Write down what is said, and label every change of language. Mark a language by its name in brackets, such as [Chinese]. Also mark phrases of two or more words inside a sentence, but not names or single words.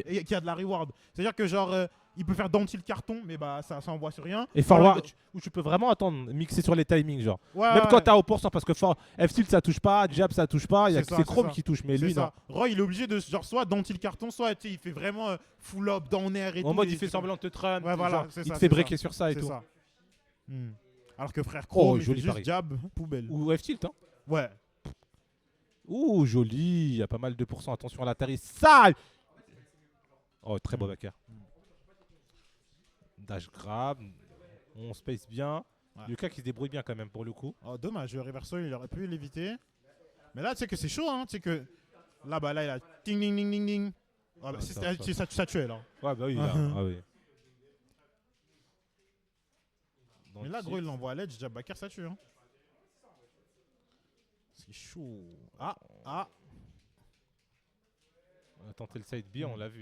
[French] Et qui a de la reward. C'est-à-dire que genre, il peut faire [English] down tilt [French] carton, mais bah ça envoie sur rien. Et forward, où tu peux vraiment attendre, mixer sur les timings, genre. Ouais, Même ouais, quand t'as au pourcent, parce que F-tilt ça touche pas, jab ça touche pas, il y a C'est que ça, c'est c'est Chrome ça. qui touche, mais c'est lui non. ça. Roy, il est obligé de genre soit [English] down tilt [French] carton, soit tu sais, il fait vraiment [English] full up, down air [French] et tout. En mode, et il fait c'est- semblant de te trun, Ouais, voilà, genre, c'est il ça, te c'est fait breaker ça. sur ça et C'est tout. ça. Hmm. Alors que frère Chrome, il fait joli juste pari. jab, poubelle. Ou F-tilt, hein. Ouais. Ouh, joli, il y a pas mal de pourcents, attention à l'atterrissage. Oh, très beau backer. [English] Dash grab, [French] on space bien. Ouais. Lucas qui se débrouille bien quand même pour le coup. Oh, dommage, le reversal, il aurait pu l'éviter. Mais là, tu sais que c'est chaud, hein. Tu sais que là, bah là, il a ting ding ding ding ding. Ah, bah, Ouais, ça tuait là. Ouais, bah oui, là. Ah oui. Donc, Mais là, gros, il l'envoie à l'edge, jab backer, ça tue. Hein. C'est chaud. Ah. On a tenté le side B, on l'a vu.